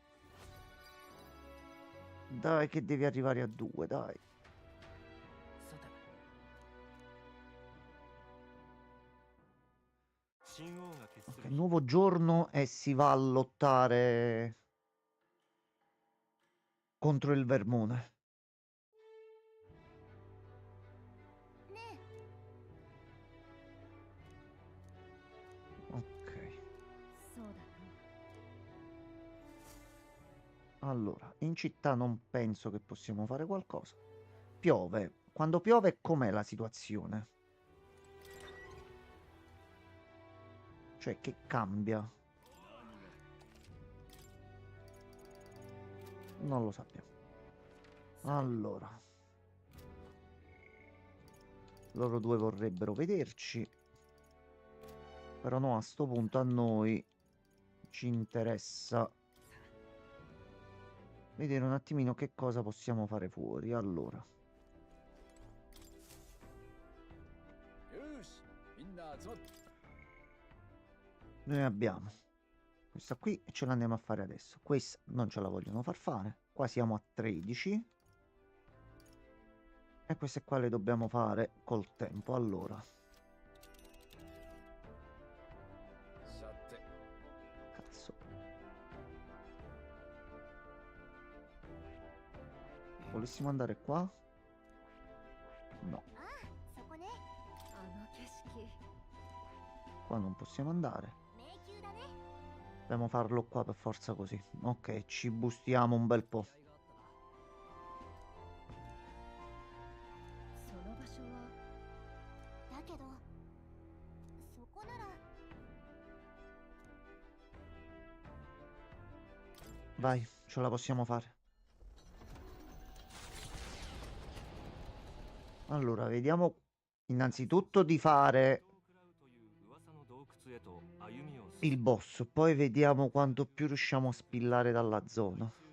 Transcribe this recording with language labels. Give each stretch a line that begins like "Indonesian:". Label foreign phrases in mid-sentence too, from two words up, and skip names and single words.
Italian: Dai che devi arrivare a 2, dai.
Japanese: さて
Italian: Ok, nuovo giorno e si va a lottare contro il vermone.
Japanese: ね
Italian: Ok.
Japanese: そうだな。
Italian: Allora, in città non penso che possiamo fare qualcosa. Piove. Quando piove, com'è la situazione? Cioè, che cambia? Non lo sappiamo. Allora. Loro due vorrebbero vederci. Però no, a sto punto a noi ci interessa vedere un attimino che cosa possiamo fare fuori. Allora.
Japanese: よしみんな集まっ
Italian: Noi abbiamo questa qui e ce l'andiamo a fare adesso. Questa non ce la vogliono far fare. Qua siamo a 13. E queste qua le dobbiamo fare col tempo. Allora.
Japanese: さて
Italian: Cazzo. Volessimo andare qua? No.
Japanese: ああそこねあの景色。
Italian: Qua non possiamo andare.
Japanese: 迷宮だね
Italian: Dobbiamo farlo qua per forza così. Ok, ci bustiamo un bel po'.
Japanese: その場所は。だけどそこなら
Italian: Vai, ce la possiamo fare. Allora, vediamo innanzitutto di fare il boss, poi vediamo quanto più riusciamo a spillare dalla zona.